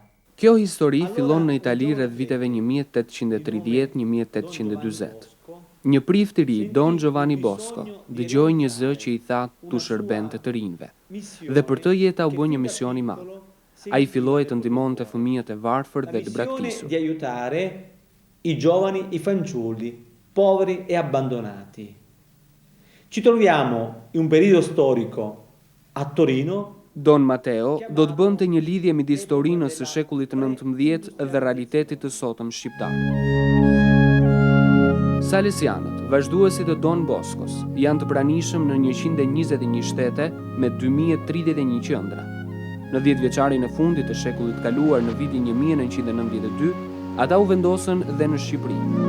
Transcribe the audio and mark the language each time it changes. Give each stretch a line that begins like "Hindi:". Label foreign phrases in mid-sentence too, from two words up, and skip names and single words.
Albanian: Kjo histori fillon në Itali rreth viteve 1830-1840. Një prift I ri, Don Giovanni Bosco, dëgjoi një zë që I tha tu shërbente të rinjve. Dhe për të jeta u bë një mision I madh. Ai filloi të ndihmonte fëmijët e varfër dhe të braktisur.
Italian: Di aiutare I giovani, I fanciulli, poveri e abbandonati. Ci troviamo in un periodo storico a Torino.
Albanian: Don Matteo do të bënte një lidhje midis Torinës së shekullit XIX dhe realitetit të sotëm shqiptar. Salesianët, vazhduesit të Don Boscos, janë të pranishëm në 121 shtete me 2031 qendra. Në 10 vjeçarin e fundit të shekullit kaluar në vitin 1992, ata u vendosën dhe në Shqipëri.